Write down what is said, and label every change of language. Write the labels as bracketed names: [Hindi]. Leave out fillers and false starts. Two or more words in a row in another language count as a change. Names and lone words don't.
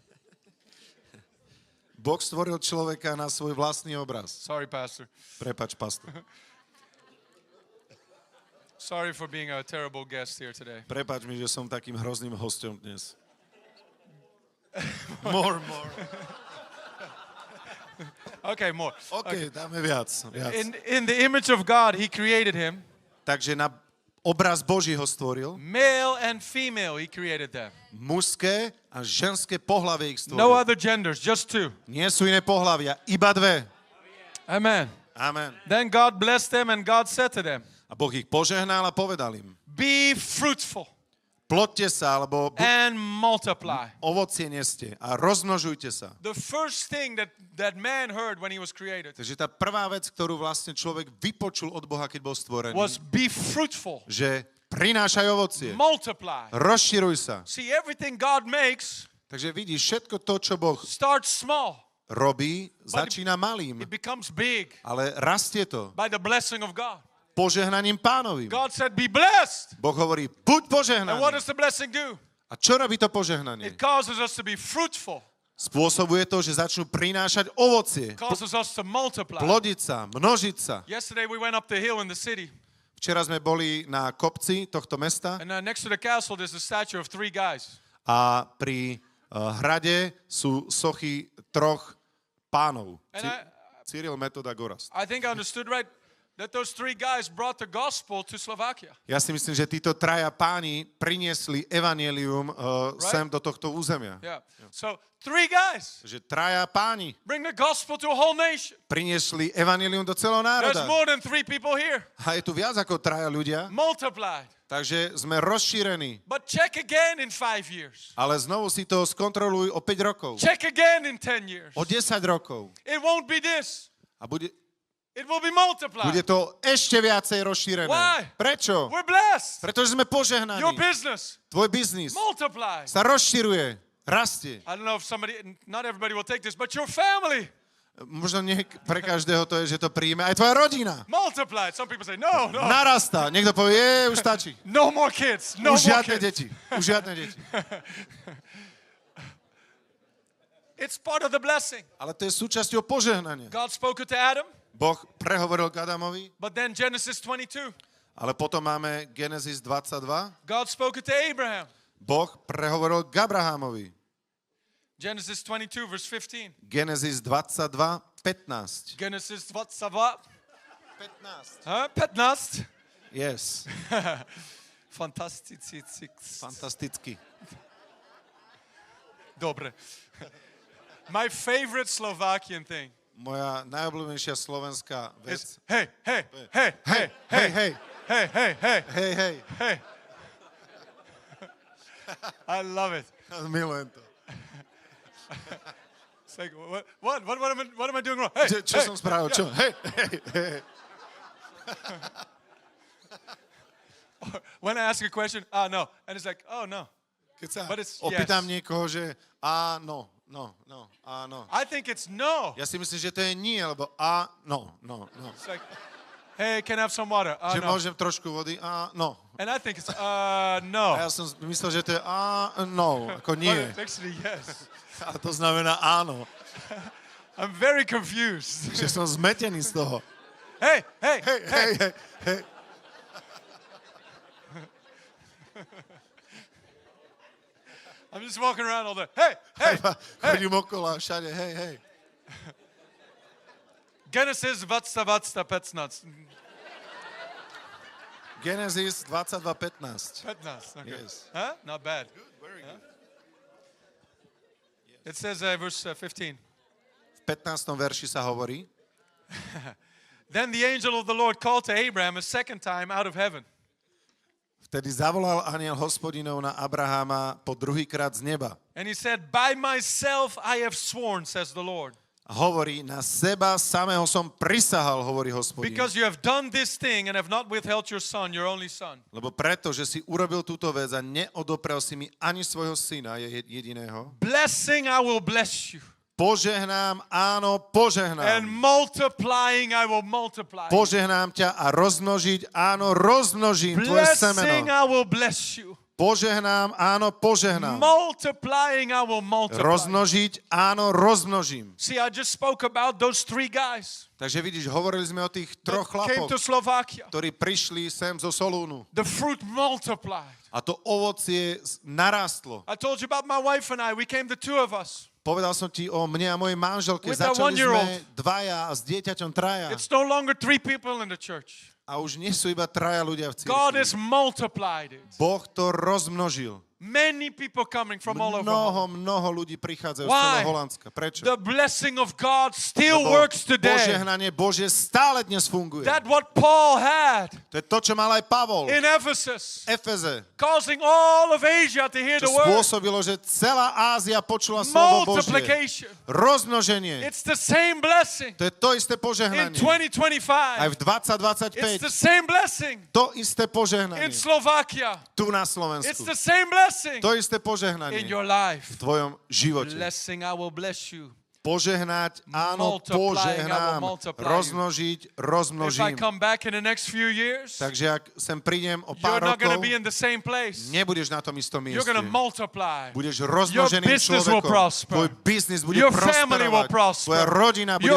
[Slovak] Boh stvoril človeka na svoj vlastný obraz. [English] Sorry, Pastor. [Slovak] Prepač, pastor. [English] Sorry for being a terrible guest here today. [Slovak] Prepač mi, že som takým hrozným hosťom dnes. [English] More. Okay, more. [Slovak] OK, dáme viac. [English] In the image of God, he created him. [Slovak] Takže na obraz Boží ho stvoril. [English] Male and female, he created them. [Slovak] Mužské a ženské pohlavie ich [English] No [Slovak] stvoril. [English] other genders, just two. [Slovak] Nie sú iné pohlavia, iba dve. [English] Amen. [Slovak] Amen. [English] Then God blessed them and God said to them, [Slovak] A Boh ich požehnal a povedal im, [English] be fruitful [Slovak] ploďte sa, alebo [English] and multiply. [Slovak] ovocie neste a rozmnožujte sa. [English] The first thing that man heard when he was created [Slovak] Takže tá prvá vec, ktorú vlastne človek vypočul od Boha, keď bol stvorený, [English] was be fruitful, [Slovak] že prinášaj ovocie, [English] multiply. [Slovak] rozširuj sa. [English] See, everything God makes [Slovak] Takže vidíš, všetko to, čo Boh [English] starts small. [Slovak] robí, začína malým, [English] It becomes big [Slovak] ale rastie to [English] by the blessing of God. [Slovak] požehnaním Pánovým. [English] God said, be blessed. [Slovak] Boh hovorí, buď [English] And what [Slovak] požehnaný. [English] does the blessing do? [Slovak] A čo robí to požehnanie? [English] It causes us to be fruitful. [Slovak] Spôsobuje to, že začnú prinášať ovocie, [English] It causes us to multiply. [Slovak] plodiť sa, množiť sa. [English] Yesterday we went up the hill in the city. [Slovak] Včera sme boli na kopci tohto mesta [English] And next to the castle there's a statue of three guys. [Slovak] a pri hrade sú sochy troch pánov. [English] And [Slovak] Cyril, Metod a Gorast. [English] I think I understood right that those three guys brought the gospel to Slovakia. [Slovak] Ja si myslím, že títo traja páni priniesli evanjelium sem do tohto územia. [English] Yeah. So three guys [Slovak] Že traja páni [English] bring the gospel to a whole nation. [Slovak] priniesli evanjelium do celého [English] There's [Slovak] národa. [English] more than three people here. [Slovak] A je tu viac ako traja ľudia, [English] Multiplied. [Slovak] takže sme rozšírení. [English] But check again in 5 years. [Slovak] Ale znovu si to skontroluj o 5 rokov, [English] Check again in 10 years. [Slovak] o 10 rokov. [English] It won't be this. [Slovak] A bude [English] It will be multiplied. [Slovak] to ešte viacej rozšírené. [English] Why? [Slovak] Prečo? [English] We're blessed. [Slovak] Pretože sme požehnaní. [English] Your business [Slovak] Tvoj biznis [English] multiplies. [Slovak] sa rozširuje, rastie. [English] I don't know if not everybody will take this, but your family [Slovak] Možno nie pre každého to je, že to príjme. Aj tvoja rodina [English] multiplied. Some people say, no. [Slovak] narastá. Niekto povie, už stačí. [English] No more kids. No [Slovak] Už [English] more [Slovak] žiadne [English] kids. [Slovak] deti. Už žiadne deti. [English] It's part of the blessing. [Slovak] Ale to je súčasťou požehnania. [English] God spoke it to Adam, [Slovak] Boh prehovoril k Adamovi, [English] but then Genesis 22. [Slovak] ale potom máme Genesis 22. [English] God spoke it to Abraham. [Slovak] Boh prehovoril k Abrahamovi. [English] Genesis 22, verse 15. [Slovak] Genesis 22, 15. [English] Genesis 22. 15. Huh? 15. Yes. [Slovak] Fantasticky. Fantasticky. Dobre. [English] My favorite Slovakian thing [Slovak] Moja najobľúbenejšia slovenská vec. [English] is hey. [Slovak] Hej, hej, [English] Hey. [Slovak] hej, hej. [English] Hey. I love it. [Slovak] Milujem to. [English] It's like, what am I doing wrong? Hey, [Slovak] Čo som spravil? Čo? Hej, hej, hej. [English] When I ask a question, no. And it's like, oh, no. [Slovak] Keď sa [English] But it's [Slovak] opýtam [English] yes. [Slovak] niekoho, že áno, áno. [English] I think it's no. [Slovak] Ja si myslím, že to je nie, lebo no. [English] It's like, hey, can I have some water? [Slovak] Že [English] No. [Slovak] môžem trošku vody? [English] No. And I think it's, [Slovak] A [English] no. [Slovak] ja som myslel, že to je no, ako nie. [English] But it's actually yes. [Slovak] A to znamená áno. [English] I'm very confused. [Slovak] Že som zmetený z toho. [English] Hey. [Slovak] Hej. [English] I'm just walking around all day. Hey. [Slovak] Chodím okolo a všade, hej. [English] Genesis 22:15. [Slovak] Genesis 22:15. [English] 15. Okay. Yes. Huh? Not bad. It says verse 15. [Slovak] V 15. verši sa hovorí, [English] Then the angel of the Lord called to Abraham a second time out of heaven. [Slovak] vtedy zavolal anjel Hospodinov na Abraháma po druhýkrát z neba. [English] And he said, by myself I have sworn, says the Lord. [Slovak] A hovorí, na seba samého som prisahal, hovorí Hospodin. [English] Because you have done this thing and have not withheld your son, your only son. [Slovak] Lebo preto, že si urobil túto vec a neodoprel si mi ani svojho syna, jediného. [English] Blessing I will bless you. [Slovak] Požehnám, áno, [English] And [Slovak] požehnám. [English] multiplying I will multiply. [Slovak] Požehnám ťa a rozmnožiť, áno, rozmnožím tvoje [English] Blessing [Slovak] semeno. [English] I will bless you. [Slovak] Požehnám, áno, požehnám. [English] Multiplying I will multiply. [Slovak] Rozmnožiť, áno, rozmnožím. [English] See, I just spoke about those three guys [Slovak] Takže vidíš, hovorili sme o tých troch [English] that came [Slovak] chlapoch, [English] to Slovakia. [Slovak] ktorí prišli sem zo Solúnu. [English] The fruit multiplied. [Slovak] A to ovocie narastlo. [English] I told you about my wife and I. We came the two of us. [Slovak] Povedal som ti o mne a mojej manželke. [English] With that [Slovak] Začali sme [English] 1-year-old. [Slovak] dvaja a s dieťaťom traja. [English] It's no longer three people in the church. [Slovak] A už nie sú iba traja ľudia v [English] God has [Slovak] cirkvi. [English] multiplied it. [Slovak] Boh to rozmnožil. [English] Many people coming from all over. [Slovak] Mnoho ľudí prichádzajú z [English] Why? [Slovak] celého Holandska. Prečo? [English] The blessing of God still [Slovak] Lebo [English] works today. [Slovak] požehnanie Božie stále dnes funguje. [English] That's what Paul had [Slovak] To je to, čo mal aj Pavol [English] in Ephesus, [Slovak] v Efeze. [English] causing all of Asia to hear the [Slovak] Čo [English] word. [Slovak] spôsobilo, že celá Ázia počula slovo Božie. [English] Multiplication. [Slovak] Rozmnoženie. [English] It's the same blessing [Slovak] To je to isté [English] in [Slovak] požehnanie. [English] 2025. [Slovak] Aj v [English] It's [Slovak] 2025. [English] the same blessing [Slovak] To isté [English] in [Slovak] požehnanie. [English] Slovakia. [Slovak] Tu na [English] It's [Slovak] Slovensku. [English] the same blessing [Slovak] To isté [English] in [Slovak] požehnanie [English] your life. [Slovak] v tvojom živote. [English] Blessing, I will bless you. [Slovak] Požehnať, áno, [English] Multiplying, I will [Slovak] požehnám. [English] multiply you. [Slovak] Rozmnožiť, [English] If I [Slovak] rozmnožím. [English] come back in the next few years, [Slovak] Takže ak sem prídem o [English] you're [Slovak] pár [English] not going to [Slovak] rokov, [English] be in the same place. [Slovak] nebudeš na tom istom [English] You're [Slovak] mieste. [English] going to multiply. [Slovak] Budeš rozmnoženým [English] business will [Slovak] človekom. [English] prosper. [Slovak] Tvoj biznis bude [English] Your family will [Slovak] prosperovať. [English] prosper. [Slovak] Tvoja rodina bude